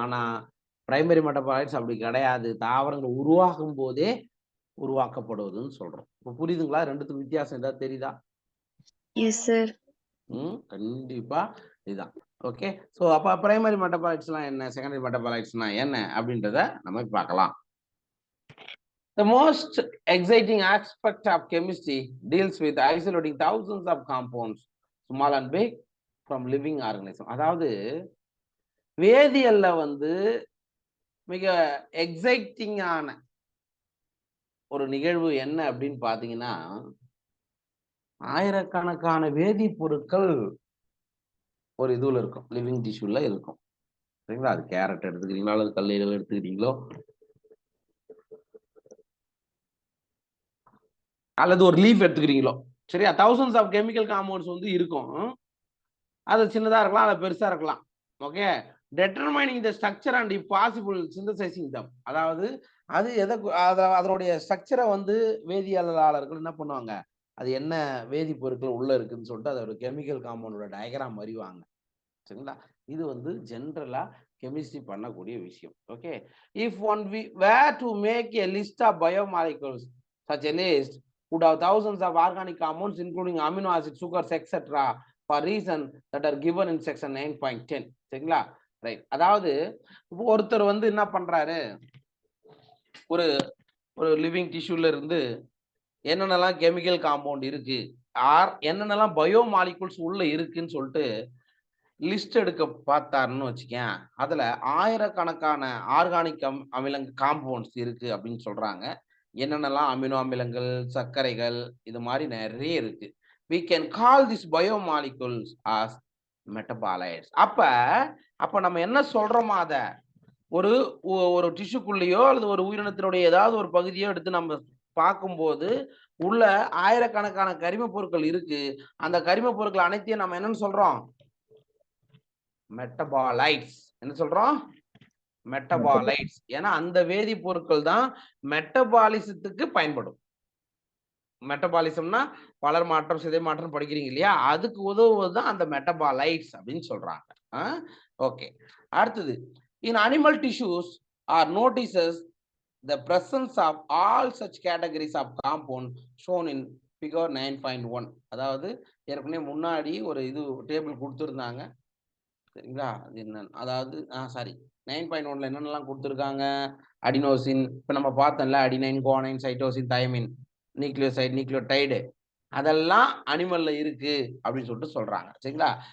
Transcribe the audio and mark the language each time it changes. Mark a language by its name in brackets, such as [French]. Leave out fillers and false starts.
[Tamil] ஆனா primary metabolites அப்படி கிடையாது. தாவரங்கள் உருவாகும் போதே உருவாக்கப்படுவதுன்னு சொல்றோம். இப்போ புரியுதுங்களா? ரெண்டுத்துக்கும் வித்தியாசம் ஏதாவது தெரியுதா? [English] Yes, sir. [Tamil] கண்டிப்பா இதுதான். ஓகே. ஸோ அப்ப பிரைமரி மெட்டபாலைட்ஸ்லாம் என்ன, செகண்டரி மெட்டபாலைட்ஸ்னா என்ன அப்படின்றத நம்ம பார்க்கலாம். [English] The most exciting aspect of chemistry deals with isolating thousands of compounds, small and big, from living organism. [Tamil] அதாவது வேதியியல்ல வந்து மிக எக்ஸைட்டிங்கான ஒரு நிகழ்வு என்ன அப்படின்னு பாத்தீங்கன்னா, ஆயிரக்கணக்கான வேதிப்பொருட்கள் ஒரு இதுல இருக்கும், லிவிங் டிஷ்யூல இருக்கும். சரிங்களா? அது கேரட் எடுத்துக்கிறீங்களோ அல்லது கல்லீரல் எடுத்துக்கிறீங்களோ அல்லது ஒரு லீஃப் எடுத்துக்கிறீங்களோ, சரியா? [English] thousands of chemical compounds [Tamil] வந்து இருக்கும். அது சின்னதா இருக்கலாம், அது பெருசா இருக்கலாம். [English] Okay. determining the structure and if possible synthesizing them. [Tamil] அதாவது அது அதனுடைய ஸ்ட்ரக்சரை வந்து வேதியியலாளர்கள் என்ன பண்ணுவாங்க, அது என்ன வேதிப்பொருட்கள் உள்ள இருக்குன்னு சொல்லிட்டு அதோட கெமிக்கல் காம்பவுண்டோட டயக்ராம் அறிவாங்க. சரிங்களா? இது வந்து ஜென்ரலா கெமிஸ்ட்ரி பண்ணக்கூடிய விஷயம். [English] Okay. If one we were to make a list of biomolecules, such a list would have thousands of organic compounds including amino acids, sugars, etc. for reason that are given in section 9.10. [Tamil] சரிங்களா? Right. அதாவது ஒருத்தர் வந்து என்ன பண்றாரு, ஒரு ஒரு living டிஷ்யூல இருந்து என்னென்னலாம் கெமிக்கல் காம்பவுண்ட் இருக்கு, என்னென்னலாம் பயோ மாலிகூல்ஸ் உள்ள இருக்குன்னு சொல்லிட்டு லிஸ்ட் எடுக்க பார்த்தாருன்னு வச்சுக்கேன். அதுல ஆயிரக்கணக்கான ஆர்கானிக் காம்பவுண்ட்ஸ் இருக்கு அப்படின்னு சொல்றாங்க. என்னென்னலாம் அமினோ அமிலங்கள், சர்க்கரைகள், இது மாதிரி நிறைய இருக்கு. [English] we can call this biomolecules as metabolites. [Tamil] அப்ப நம்ம என்ன சொல்றோமா, அத ஒரு டிஷ்யூக்குள்ளேயோ அல்லது ஒரு உயிரினத்தினுடைய ஏதாவது ஒரு பகுதியோ எடுத்து நம்ம பார்க்கும்போது உள்ள ஆயிரக்கணக்கான கரிம பொருட்கள் இருக்கு. அந்த கரிம பொருட்கள் அனைத்தையும் நம்ம என்னன்னு சொல்றோம், மெட்டபாலைட்ஸ். என்ன சொல்றோம்? மெட்டபாலைட்ஸ். ஏன்னா அந்த வேதிப்பொருட்கள் தான் மெட்டபாலிசத்துக்கு பயன்படும். மெட்டபாலிசம்னா வளர் மாற்றம், சிதை மாற்றம் படிக்கிறீங்க இல்லையா, அதுக்கு உதவுவதுதான் அந்த மெட்டபாலைட்ஸ் அப்படின்னு சொல்றாங்க. [English] Okay. அடுத்தது, in animal tissues are notices the presence of all such categories of compound shown in figure 9.1. [Tamil] அதாவது ஏற்கனவே முன்னாடி ஒரு இது டேபிள் கொடுத்துருந்தாங்க. சரிங்களா? அது என்ன, அதாவது சாரி 9.1ல என்னென்னலாம் கொடுத்துருக்காங்க, அடினோசின், இப்போ நம்ம பார்த்தோம்ல, adenine, guanine, cytosine, thiamine, nucleoside, nucleotide, அதெல்லாம் அனிமல்ல இருக்கு அப்படின்னு சொல்லிட்டு சொல்றாங்க. சரிங்களா?